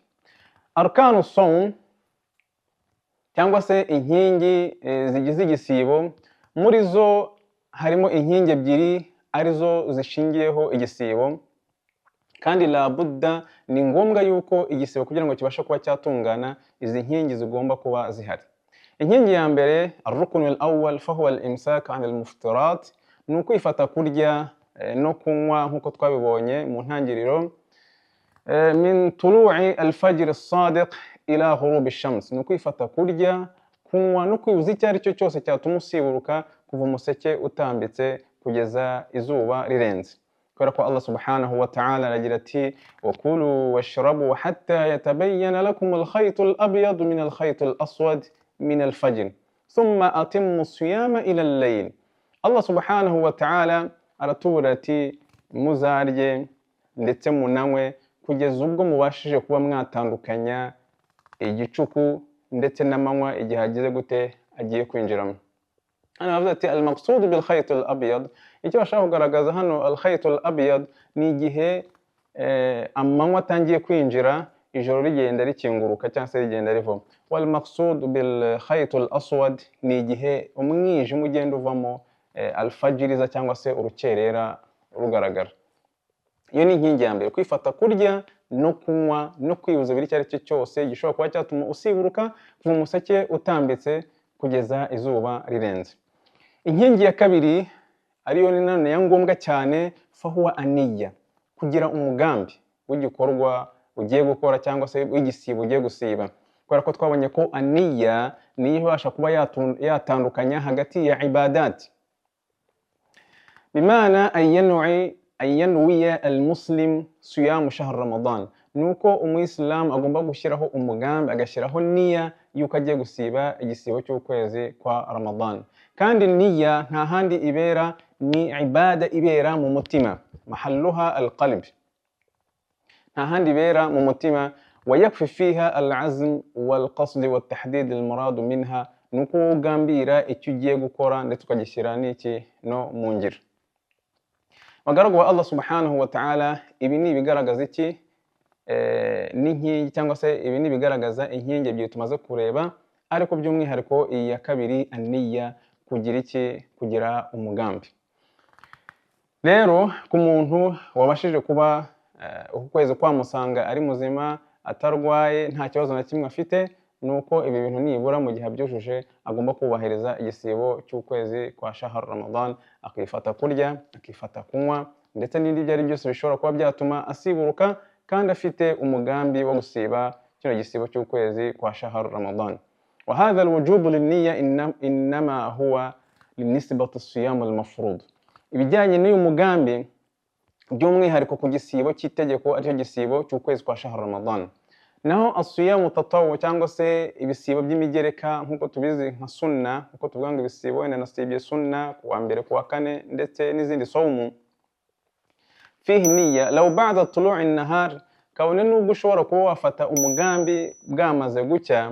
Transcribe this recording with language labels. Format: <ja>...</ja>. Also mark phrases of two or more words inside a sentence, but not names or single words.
<ar>أركان صوم</ar> <rw>cyangwa se inkingi zigize igisibo, muri zo harimo inkingi ebyiri arizo zishingiyeho igisibo, kandi</rw> <ar>لا بد</ar> <rw>ni ngombwa yuko igisibo kugira ngo kibashe kuba cyatungana izi nkingi zigomba kuba zihari. Inkingi ya mbere,</rw> <ar>الركن الأول فهو الإمساك عن المفطرات,</ar> <rw>ni ukwifata kurya no kunywa nkuko twabibonye mu ntangiriro,</rw> <ar>من طلوع الفجر الصادق إلى غروب الشمس,</ar> <rw>ni ukwifata kurya, kunywa no kwibuza icyo ari cyo cyose cyatuma usiburuka kuva umuseke utambitse kugeza izuba rirenze. Kubera ko Allah</rw> <ar>سبحانه وتعالى</ar> <rw>aragira ati,</rw> <ar>وكلوا واشربوا حتى يتبين لكم الخيط الأبيض من الخيط الأسود من الفجر ثم أتموا الصيام إلى الليل.</ar> <rw>Allah</rw> <ar>سبحانه وتعالى</ar> <rw>aratubura ati muzarye ndetse munanywe kugeza ubwo mubashije kuba mwatandukanya igicuku ndetse n'amanywa igihe agize gute agiye kwinjiramo. Hano bavuze ati</rw> <ar>المقصود بالخيط الأبيض,</ar> <rw>icyo bashaka kugaragaza hano</rw> <ar>الخيط الأبيض</ar> <rw>ni igihe amanywa atangiye kwinjira ijoro rigenda rikinguruka cyangwa se rigenda riva.</rw> <ar>والمقصود بالخيط الأسود</ar> <rw>ni igihe umwijima ugenda uvamo alfajiriza cyangwa se urukerera rugaragara. Iyo ni inkingi ya mbere, kwifata kurya no kunywa no kwibuza biri cyari cyo cyose gishobora kuba cyatuma usiburuka kuva umuseke utambitse kugeza izuba rirenze. Inkingi ya kabiri ariyo ni none ya ngombwa cyane,</rw> <ar>فهو النية,</ar> <rw>kugira umugambi w'igikorwa ugiye gukora cyangwa se w'igisibo ugiye gusiba. Kubera ko twabonye ko aniya niyo ibasha kuba yatandukanya hagati ya ibadati.</rw> <ar>بمعنى أن ينوي المسلم صيام شهر رمضان,</ar> <rw>nuko umuyisilamu agomba gushyiraho umugambi, agashyiraho niya yuko agiye gusiba igisibo cy'ukwezi kwa Ramadan. Kandi niya nta handi ibera, ni ibada ibera mu mutima,</rw> <ar>محلها القلب,</ar> <rw>nta handi ibera mu mutima.</rw> <ar>ويكفي فيها العزم والقصد والتحديد المراد منها,</ar> <rw>nuko ugambira icyo ugiye gukora ndetse ukagishyira n'iki no mu ngiro. Bagaragu wa Allah</rw> <ar>سبحانه وتعالى,</ar> <rw>ibi ni ibigaragaza iki n'inkingi cyangwa se ibi ni ibigaragaza inkingi ebyiri tumaze kureba, ariko by'umwihariko iyi ya kabiri aniya, kugira iki, kugira umugambi. Rero ku muntu wabashije kuba ukwezi kwamusanga ari muzima atarwaye nta kibazo na kimwe afite, nuko ibi bintu nibura mu gihe abyujuje agomba kubahiriza igisibo cy'ukwezi kwa</rw> <ar>شهر رمضان,</ar> <rw>akifata kurya, akifata kunywa ndetse n'ibindi byari byose bishobora kuba byatuma asiburuka, kandi afite umugambi wo gusiba kino gisibo cy'ukwezi kwa</rw> <ar>شهر رمضان. وهذا الوجوب للنية إنما هو بالنسبة للصيام المفروض.</ar> <rw>Ibijyanye n'uyu mugambi by'umwihariko ku gisibo cy'itegeko aricyo gisibo cy'ukwezi kwa</rw> <ar>شهر رمضان.</ar> <rw>Naho</rw> <ar>الصيام تطوع</ar> <rw>cyangwa se ibisibo by'imigereka nk'uko tubizi nka sunna, nk'uko tuvuga ngo ibisibo wenda nasibye sunna kuwa mbere kuwa kane ndetse n'izindi sawmu,</rw> <ar>فيه نية لو بعد طلوع النهار,</ar> <rw>kabone nubwo ushobora kuba wafata umugambi bwamaze gucya.</rw>